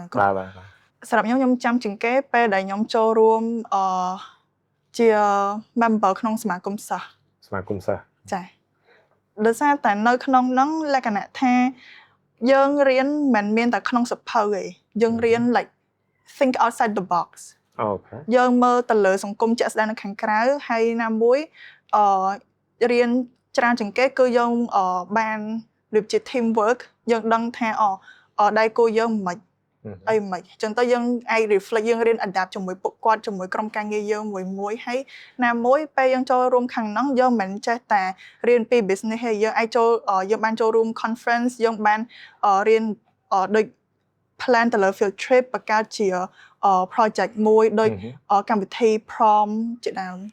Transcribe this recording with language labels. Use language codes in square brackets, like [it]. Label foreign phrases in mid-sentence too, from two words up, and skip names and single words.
[km] សម្រាប់ខ្ញុំចាំជាងគេពេលដែលខ្ញុំចូលរួមជា member ក្នុងសមាគមសិស្សចាដោយសារតែនៅក្នុងហ្នឹងលក្ខណៈថាយើងរៀនមិនមែនតែក្នុងសភៅទេយើងរៀន like [en] think outside the box [km] អូខេ យើងមើលទៅលើសង្គមជាក់ស្ដែងនៅខាងក្រៅហើយណាមួយរៀនច្រើនជាងគេគឺយើងបានដូចជា [en] team work [km] យើងដឹងថាដៃគូយើងមិនអីមិនអញ្ចឹងទៅយើងអាច reflect យើងរៀន adapt ជាមួយពួកគាត់ជាមួយក្រុមការងារយើងមួយហើយណាមួយពេលយើងចូលរួមខាងហ្នឹងយើងមិនចេះតែរៀនពី business ទេយើងអាចចូលយើងបានចូលរួម conference យើងបានរៀនដូច plan ទៅលើ field trip បង្កើតជា project មួយដូចកម្មវិធី prom ជាដើម